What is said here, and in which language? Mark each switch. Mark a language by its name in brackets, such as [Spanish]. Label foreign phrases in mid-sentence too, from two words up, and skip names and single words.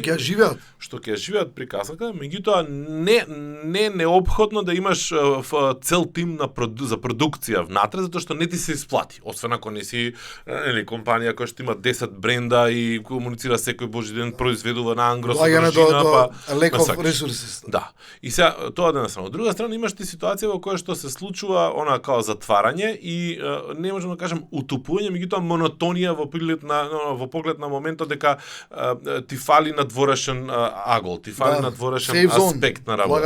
[Macedonian] Што ќе живеат приказката, меѓутоа не неопходно да имаш цел тим за продукција внатре, затоа што не ти се исплати. Освен ако не си нели компанија која што има 10 бренда и комуницира секој божи ден, произведува на ангро содржина, [English] па lack of resources. [Macedonian] Да. И сега тоа една страна. Од друга страна имаш ти ситуација во која што се случува она као затварање и не можам да кажам утупување, меѓутоа монотонија во поглед на моментот дека ти фали надворешен агол, ти фали надворешен аспект на работа.